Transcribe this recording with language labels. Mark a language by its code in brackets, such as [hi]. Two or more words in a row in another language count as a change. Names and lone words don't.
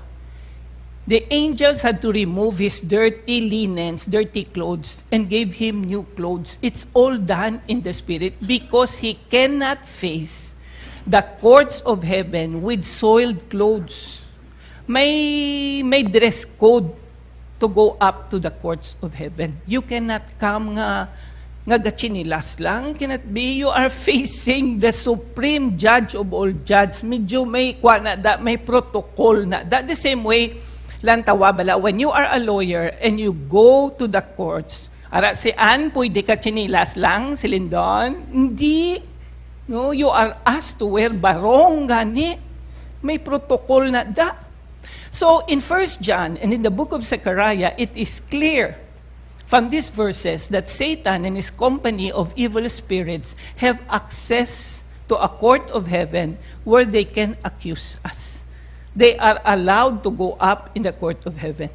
[en] The angels had to remove his dirty linens, dirty clothes, and gave him new clothes. It's all done in the Spirit because he cannot face the courts of heaven with soiled clothes. May dress code to go up to the courts of heaven. You cannot come [hil] nga gachinilas lang. [en] Cannot be. You are facing the supreme judge of all judges. [hil] Medyo may protocol na. [en] That the same way, [hil] lantawa bala, [en] when you are a lawyer and you go to the courts, [hil] ara si Ann, pwede ka chinilas lang, si Lindon? Hindi. No, [en] you are asked to wear barong gani. [hil] May protocol na da. [en] So, in 1 John and in the book of Zechariah, it is clear from these verses that Satan and his company of evil spirits have access to a court of heaven where they can accuse us. They are allowed to go up in the court of heaven.